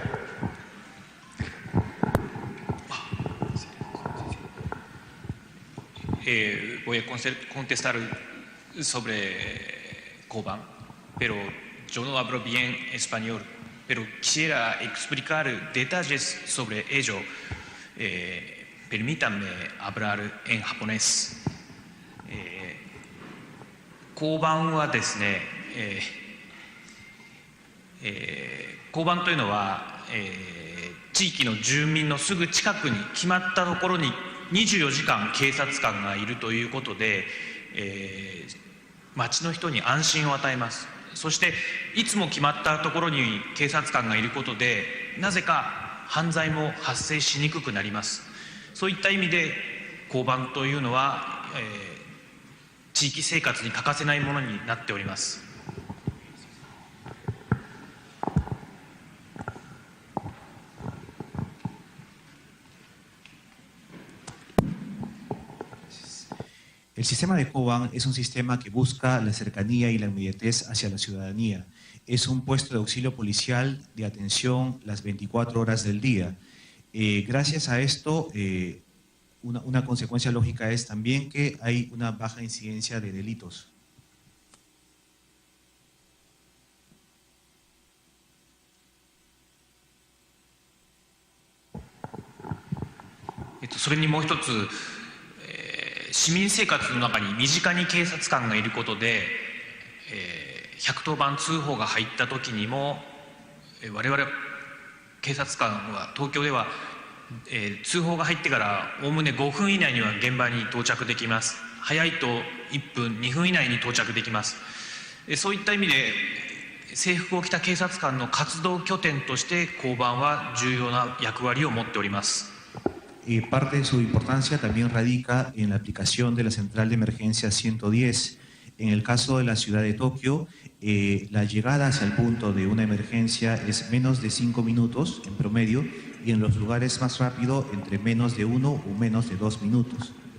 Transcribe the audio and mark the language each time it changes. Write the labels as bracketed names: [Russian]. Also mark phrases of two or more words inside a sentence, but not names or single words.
[Spanish] Voy a contestar sobre Koban, pero yo no hablo bien español, pero quisiera explicar detalles sobre ello. Permítanme hablar en japonés. [Japanese] 交番はですね、交番というのは、地域の住民のすぐ近くに決まったところに24時間警察官がいるということで、町の人に安心を与えます。そしていつも決まったところに警察官がいることで、なぜか犯罪も発生しにくくなります。そういった意味で交番というのは、地域生活に欠かせないものになっております。 [Spanish] El sistema de Koban es un sistema que busca la cercanía y la inmediatez hacia la ciudadanía. Es un puesto de auxilio policial de atención las 24 horas del día. Gracias a esto, una consecuencia lógica es también que hay una baja incidencia de delitos. [Japanese] それにもう一つ、市民生活の中に身近に警察官がいることで、110番通報が入った時にも、我々警察官は東京では、通報が入ってからおおむね5分以内には現場に到着できます。早いと1分2分以内に到着できます。そういった意味で制服を着た警察官の活動拠点として交番は重要な役割を持っております。 [Spanish] Parte de su importancia también radica en la aplicación de la central de emergencia 110. En el caso de la ciudad de Tokio, la llegada hacia el punto de una emergencia es menos de 5 minutos en promedio y en los lugares más rápido entre menos de 1 o menos de 2 minutos.